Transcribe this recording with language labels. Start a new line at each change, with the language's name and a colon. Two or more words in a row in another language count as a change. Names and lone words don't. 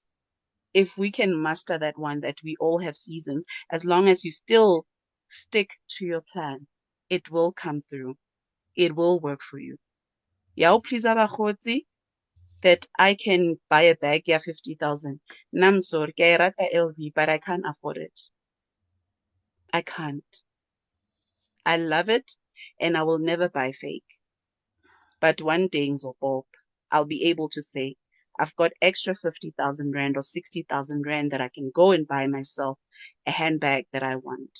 English: If we can master that one, that we all have seasons, as long as you still stick to your plan, it will come through. It will work for you. Yao please abakgotsi that I can buy a bag, yeah, 50,000. Nam sorry,
Southern Sotho: ke a rata
English: LV, but I can't afford it. I can't. I love it and I will never buy fake. But one day ngizobopha. I'll be able to say, I've got extra 50,000 Rand or 60,000 Rand that I can go and buy myself a handbag that I want.